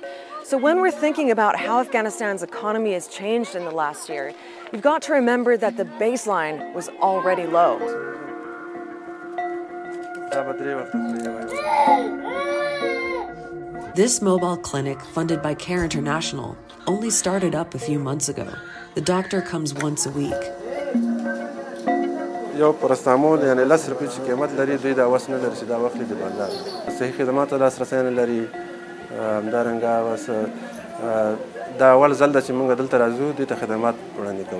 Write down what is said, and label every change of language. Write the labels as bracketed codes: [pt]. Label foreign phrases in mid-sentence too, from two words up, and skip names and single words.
[en] So when we're thinking about how Afghanistan's economy has changed in the last year, you've got to remember that the baseline was already low. This mobile clinic, funded by Care International, only started up a few months ago. The doctor comes once a week. [ps] یو پرستامول یعنی 10 روپۍ چې قیمت لري دوی دا وس نه لري چې دا واخلي د بازار صحي خدماتو لاسرسی نه لري همدارنګه اوس دا اول ځل ده چې موږ دلته راځو دوی ته خدمات وړاندې کوو.